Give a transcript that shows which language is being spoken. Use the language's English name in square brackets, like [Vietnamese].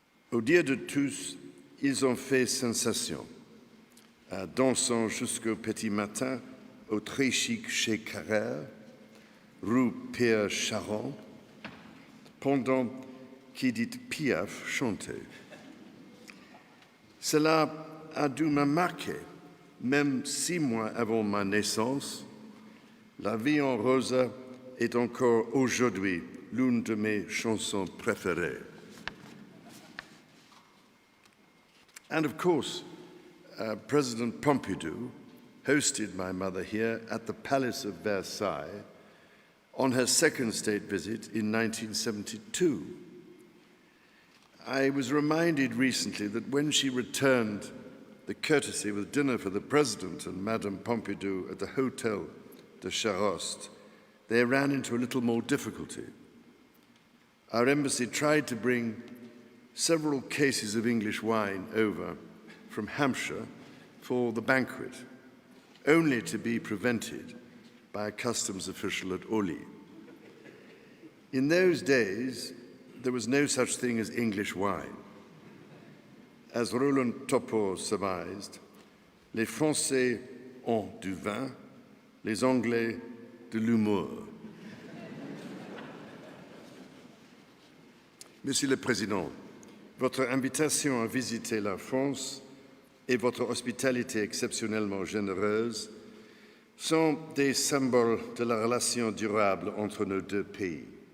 [French] Au dire de tous, ils ont fait sensation, dansant jusqu'au petit matin au très chic chez Carrère, rue Pierre Charon, pendant qu'Édith Piaf chantait. Cela a dû me marquer, même 6 mois avant ma naissance. La vie en rose est encore aujourd'hui l'une de mes chansons préférées. [English] And of course, President Pompidou hosted my mother here at the Palace of Versailles on her second state visit in 1972. I was reminded recently that when she returned the courtesy with dinner for the President and Madame Pompidou at the Hotel de Charost, they ran into a little more difficulty. Our embassy tried to bring several cases of English wine over from Hampshire for the banquet, only to be prevented by a customs official at Orly. In those days, there was no such thing as English wine. As Roland Topor surmised, [French] les Français ont du vin, les Anglais de l'humour. Monsieur le Président, votre invitation à visiter la France et votre hospitalité exceptionnellement généreuse sont des symboles de la relation durable entre nos deux pays.